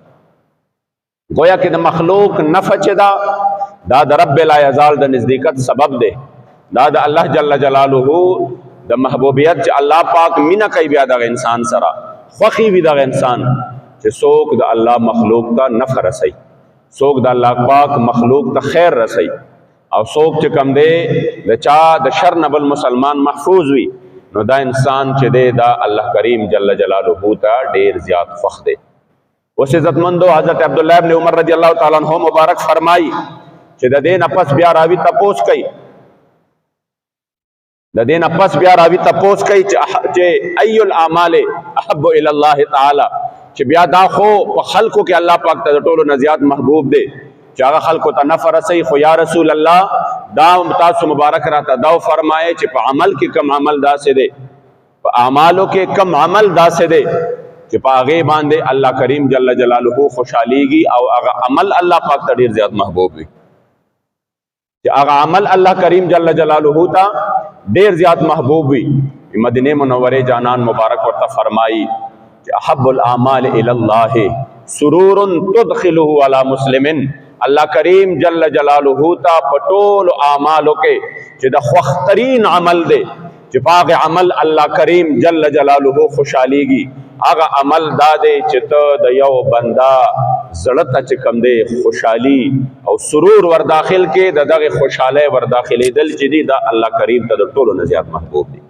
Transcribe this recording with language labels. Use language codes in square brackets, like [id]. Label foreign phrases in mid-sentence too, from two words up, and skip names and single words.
[ps] گویا کې د مخلوق نفع چې دا د رب [ar] لا یزال [ps] د نزدېکت سبب دی، دا د الله [ar] جل جلاله [ps] د محبوبیت چې الله پاک مینه کوي بیا دغه انسان سره خوښي وي دغه انسان چې څوک د الله مخلوق ته نفع رسوي، څوک د الله پاک مخلوق ته خیر رسوي، او څوک چې کم دی د چا د شر نه بل مسلمان محفوظ وي، نو دا انسان چې دی دا الله کریم [ar] جل جلاله [ps] ته ډیر زیات خوښ دی. اوس عزتمندو حضرت عبداللہ ابن عمر [ar] رضی اللہ تعالیٰ عنہ [ps] مبارک فرمائی چې د دې نه پس بیا راوي تپوس کوي، د دې نه پس بیا راوي تپوس کوي چې [ar] ای الاعمال احب الی الله تعالی، [ps] چې بیا دا خو په خلقو کې الله پاک ته د ټولو نه زیات محبوب دی چې هغه خلقو ته نفع رسوي. خو [ar] یا رسول الله [ps] دا تاسو مبارک راته دا فرمایي چې په عمل کې کم عمل داسې دی، په اعمالو کې کم عمل داسې دی چې په هغې باندې الله کریم [ar] جل جلاله [ps] خوشحالیږي او هغه عمل الله پاک ته ډېر زیات محبوب وي، چې هغه عمل الله کریم [ar] جل جلاله [ps] ته ډیر زیات محبوب وي. مدینه منوره جانان مبارک ورته فرمایي چې [ar] احب الاعمال الی الله سرور تدخله علی مسلم. [ps] الله کریم [ar] جل جلاله [ps] تا پټول اعمالو کې چې د خوخترین عمل دی چې پاغه عمل الله کریم [ar] جل جلاله [ps] خوشاليږي، هغه عمل دا دی چې ته د یو بندا زړه ته چې کم دی خوشحالي او سرور ور داخل کې د دغه خوشاله ور داخلي دل چې دی دا الله کریم ته د ټولو نه زیات محبوب دی.